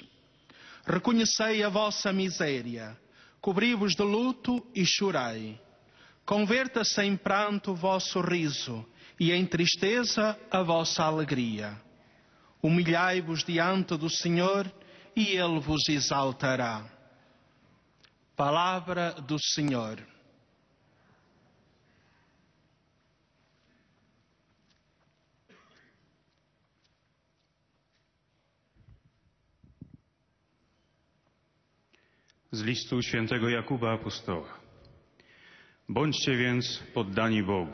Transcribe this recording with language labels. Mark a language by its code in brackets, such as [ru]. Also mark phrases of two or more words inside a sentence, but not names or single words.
[pt] Reconhecei a vossa miséria. Cobri-vos de luto e chorai. Converta-se em pranto o vosso riso e em tristeza a vossa alegria. Humilhai-vos diante do Senhor e Ele vos exaltará. Palavra do Senhor. [pl] Z listu świętego Jakuba apostoła. Bądźcie więc poddani Bogu.